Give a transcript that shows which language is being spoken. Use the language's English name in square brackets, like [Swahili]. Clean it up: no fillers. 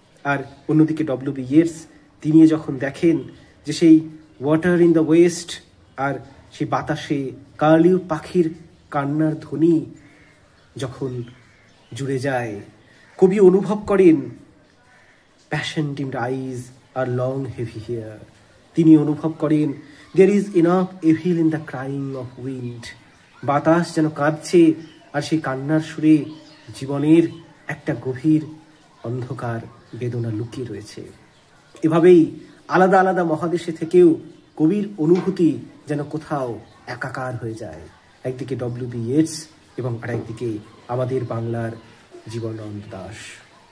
[Bangla] আর অন্যদিকে ডব্লিউ.বি. ইয়েটস তিনি যখন দেখেন যে সেই [English] water in the west [Bangla] আর সেই বাতাসে কার্লিউ পাখির কান্নার ধ্বনি যখন জুড়ে যায়, কবি অনুভব করেন [English] Passion dimmed eyes আর long heavy hair. [Bangla] তিনি অনুভব করেন [English] there is enough evil in the crying of wind. [Bangla] বাতাস যেন কাঁদছে, আর সেই কান্নার সুরে জীবনের একটা গভীর অন্ধকার বেদনা লুকিয়ে রয়েছে। এভাবেই আলাদা আলাদা মহাদেশে থেকেও কবির অনুভূতি যেন কোথাও একাকার হয়ে যায়। একদিকে ডব্লিউ.বি. ইয়েটস এবং আরেকদিকে আমাদের বাংলার জীবনানন্দ দাশ।